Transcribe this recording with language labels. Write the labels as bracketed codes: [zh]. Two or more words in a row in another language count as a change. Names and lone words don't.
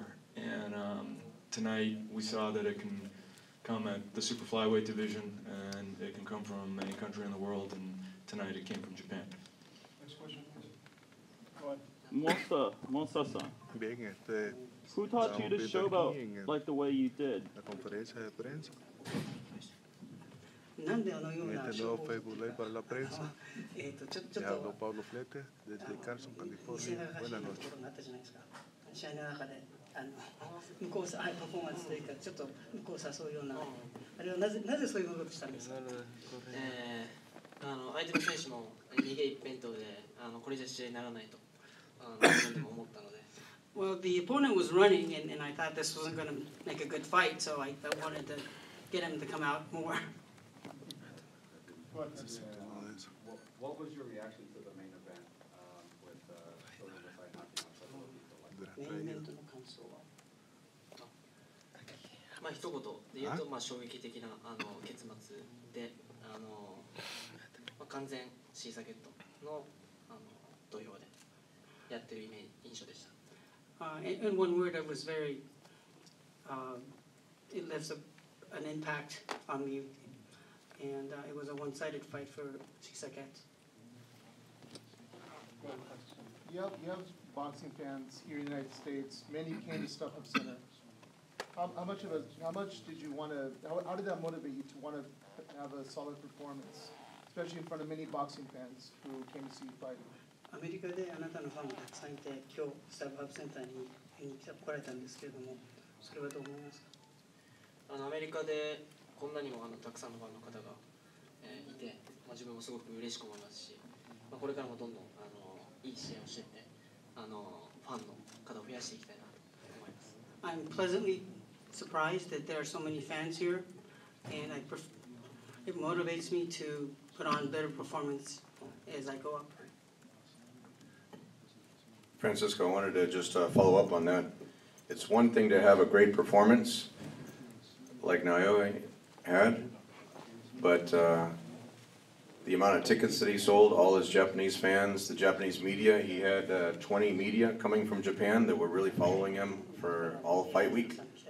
[en] And tonight we saw that it can come at the super flyweight division, and it can come from any country in the world, and tonight it came from Japan. Next question, please. Go ahead. Monster-san, [es] Bien, [en] who taught you to showboat like the way you did? [es] la conferencia de prensa. [ja] なんであのよう [es] En [ja] な [es] este nuevo Facebook Live para la prensa. [ja] ちょっ [es] Le hablo [ja] と [es] Pablo Flete desde Carson, [ja] 試合 [es] California. [ja] が [es] Buenas [ja] な [es] noches. [ja] ことがあったじゃないですか。試合の中で向こうパフォーマンスというかちょっと向こうを誘うようなあれはなぜそういう動きしたんですか？相手の選手も逃げ一辺倒でこれじゃ試合にならないと自分でも思ったので。 [en] Well, the opponent was running, and I thought this wasn't going to make a good fight, so I wanted to get him to come out more. What was your reaction to the main event with Inoue-Nieves knocking out several people like that? [ja] メインイベントの感想はまあ一言で言うとまあ衝撃的な結末でまあ完全シーサーゲットの土俵でやってる印象でした。 [en] In one word, it was very, it left an impact on me, and it was a one-sided fight for 6 seconds. You have boxing fans here in the United States. Many came to Step Up Center. How much did you want to? How did that motivate you to want to have a solid performance, especially in front of many boxing fans who came to see you fight? [ja] アメリカであなたのファンがたくさんいて、今日スタッフアップセンターに来られたんですけれども、それはどう思いますか？アメリカでこんなにもたくさんのファンの方がいて、まあ自分もすごく嬉しく思いますし、まあこれからもどんどんいい試合をしていって、ファンの方を増やしていきたいなと思います。 [en] I'm pleasantly surprised that there are so many fans here, and it motivates me to put on better performance as I go up. Francisco, I wanted to just follow up on that. It's one thing to have a great performance, like Naoya had, but the amount of tickets that he sold, all his Japanese fans, the Japanese media, he had 20 media coming from Japan that were really following him for all fight week.